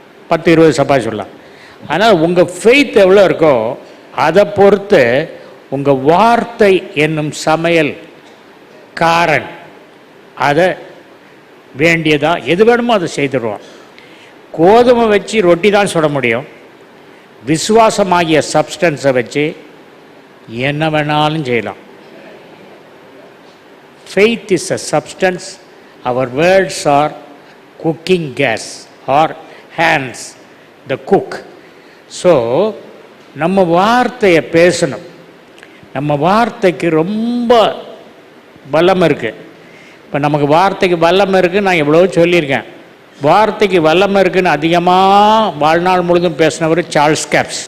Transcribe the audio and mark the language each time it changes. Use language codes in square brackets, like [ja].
[ta] 10-20 சப்பாத்தி சுடலாம். அதனால் உங்கள் ஃபெய்த் எவ்வளோ இருக்கோ அதை பொறுத்து உங்கள் வார்த்தை என்னும் சமையல் காரன் அதை வேண்டியதாக எது வேணுமோ அதை செய்துடுவான். கோதுமை வச்சு ரொட்டி தான் சுட முடியும். விசுவாசமாகிய சப்ஸ்டன்ஸை வச்சு என்ன வேணாலும் செய்யலாம். [en] Faith is a substance. Our words are cooking gas or hands, the cook. [ta] So, நம்ம வார்த்தையை பேசணும். நம்ம வார்த்தைக்கு ரொம்ப பலம் இருக்குது. இப்போ நமக்கு வார்த்தைக்கு வல்லமை இருக்குதுன்னு நான் எவ்வளோ சொல்லியிருக்கேன். வார்த்தைக்கு வல்லமை இருக்குதுன்னு அதிகமாக வாழ்நாள் முழுதும் பேசினவர் சார்ல்ஸ் கேப்ஸ்.